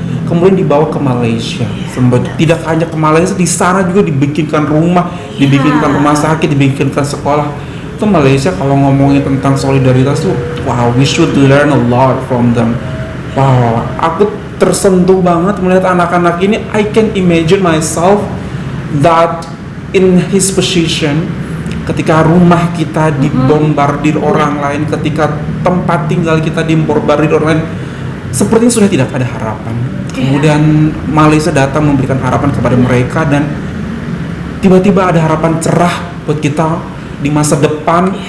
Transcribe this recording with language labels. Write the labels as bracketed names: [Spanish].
[Indonesian] Kemudian dibawa ke Malaysia. Tidak hanya ke Malaysia, di sana juga dibikinkan rumah, dibikinkan rumah sakit, dibikinkan sekolah. Itu Malaysia kalau ngomongin tentang solidaritas tuh, wow, [English] we should learn a lot from them. [Indonesian] Wow, aku tersentuh banget melihat anak-anak ini. [English] I can imagine myself that in his position. [Indonesian] Ketika rumah kita dibombardir orang lain, ketika tempat tinggal kita dibombardir orang lain, sepertinya sudah tidak ada harapan. Kemudian Malaysia datang memberikan harapan kepada mereka dan tiba-tiba ada harapan cerah buat kita di masa depan.